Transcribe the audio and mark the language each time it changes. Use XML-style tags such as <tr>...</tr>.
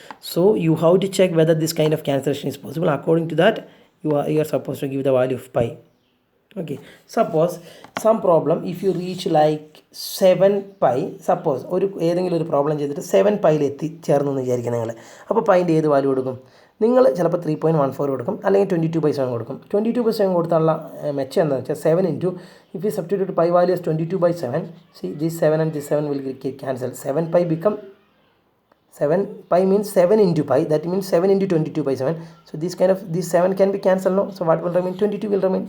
<en>So you have to check whether this kind of cancellation is possible. According to that, you are supposed to give the value of pi. Okay. Suppose some problem, if you reach like 7 pi, suppose</en> <ml>ഏതെങ്കിലും ഒരു problem ചെയ്തിട്ട് 7 പൈയിൽ എത്തിച്ചേർന്നു എന്ന് വിചാരിക്കുക നിങ്ങൾ. അപ്പോൾ പൈൻ്റെ ഏത് value കൊടുക്കും? നിങ്ങൾ ചിലപ്പോൾ 3.14 കൊടുക്കും, അല്ലെങ്കിൽ 22 by 7 കൊടുക്കും.</ml> <en>22 by 7</en> <ml>കൊടുത്തുള്ള മെച്ചം എന്താണെന്ന് വെച്ചാൽ</ml> <en>7 into, if you substitute pi value as 22 by 7, see this 7 and this 7 will get cancelled. 7 pi become 7 pi means 7 into pi, that means 7 into 22 by 7. So this 7 can be cancelled, no? So what will remain? 22 will remain.</en>